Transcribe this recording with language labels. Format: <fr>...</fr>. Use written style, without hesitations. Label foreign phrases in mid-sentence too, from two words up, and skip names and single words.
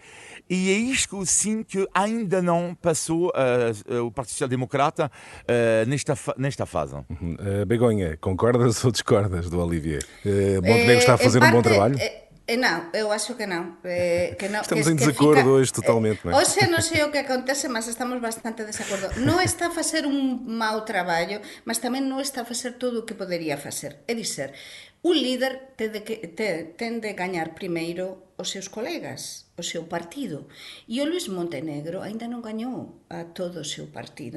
<pt>E é isto que eu sinto que ainda não passou o Partido Social Democrata nesta fase. Begonha, concordas ou discordas do Olivier? Montenegro está a fazer um bom trabalho? Não, eu acho que não. Estamos em desacordo hoje totalmente. Não é?</pt> <gl>Hoxe non sei o que acontece, mas estamos bastante desacordo. Non está a facer un mau traballo, mas tamén non está a facer todo o que podería facer. É dizer, un líder ten de gañar primeiro os seus colegas, o seu partido. E o Luís Montenegro ainda non gañou a todo o seu partido.</gl>